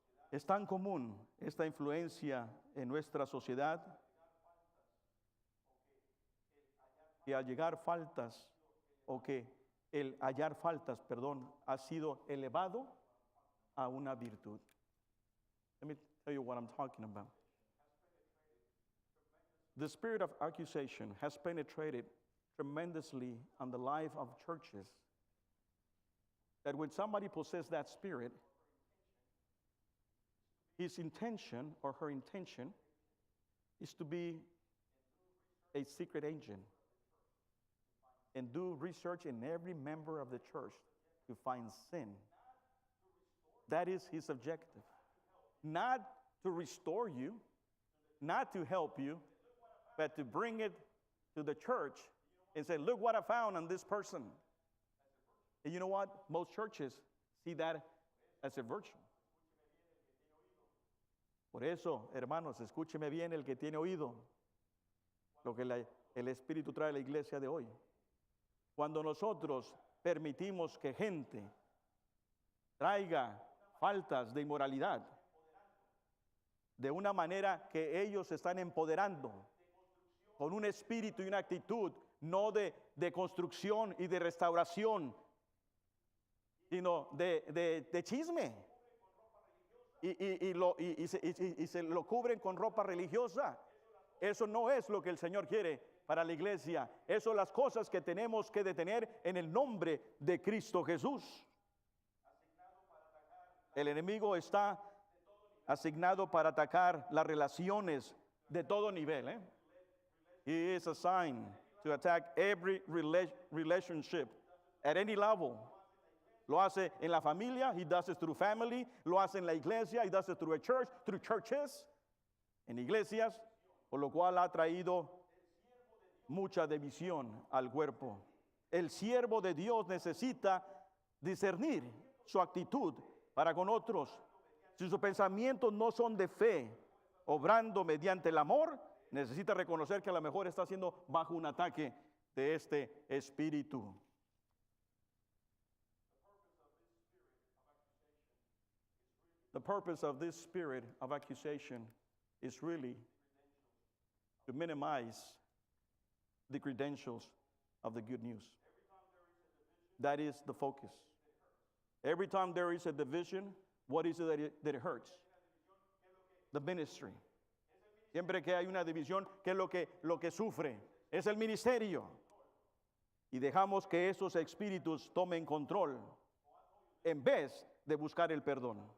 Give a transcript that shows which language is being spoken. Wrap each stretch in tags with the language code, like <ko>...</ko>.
<es>Es tan común esta influencia en nuestra sociedad que al llegar faltas o que el hallar faltas, ha sido elevado a una virtud.</es> <en>Let me tell you what I'm talking about. The spirit of accusation has penetrated tremendously on the life of churches. That when somebody possesses that spirit, his intention or her intention is to be a secret agent and do research in every member of the church to find sin. That is his objective. Not to restore you, not to help you, but to bring it to the church and say, look what I found on this person. And you know what? Most churches see that as a virtue.</en> <es>Por eso, hermanos, escúcheme bien el que tiene oído lo que el Espíritu trae a la iglesia de hoy. Cuando nosotros permitimos que gente traiga faltas de inmoralidad de una manera que ellos se están empoderando con un espíritu y una actitud no de construcción y de restauración, sino de chisme y se lo cubren con ropa religiosa. Eso no es lo que el Señor quiere para la iglesia. Esas son las cosas que tenemos que detener en el nombre de Cristo Jesús. El enemigo está asignado para atacar las relaciones de todo nivel.</es> <en>He is assigned to attack every relationship at any level.</en> <es>Lo hace en la familia,</es> <en>he does it through family.</en> <es>Lo hace en la iglesia,</es> <en>he does it through a church, through churches,</en> <es>en iglesias, por lo cual ha traído mucha división al cuerpo. El siervo de Dios necesita discernir su actitud para con otros. Si sus pensamientos no son de fe, obrando mediante el amor, necesita reconocer que a lo mejor está siendo bajo un ataque de este espíritu.</es> <en>The purpose of this spirit of accusation is really to minimize the credentials of the good news. That is the focus. Every time there is a division, what is it that it hurts? The ministry.</en> <es>Siempre que hay una división, ¿qué es lo que sufre? Es el ministerio. Y dejamos que esos espíritus tomen control en vez de buscar el perdón.</es>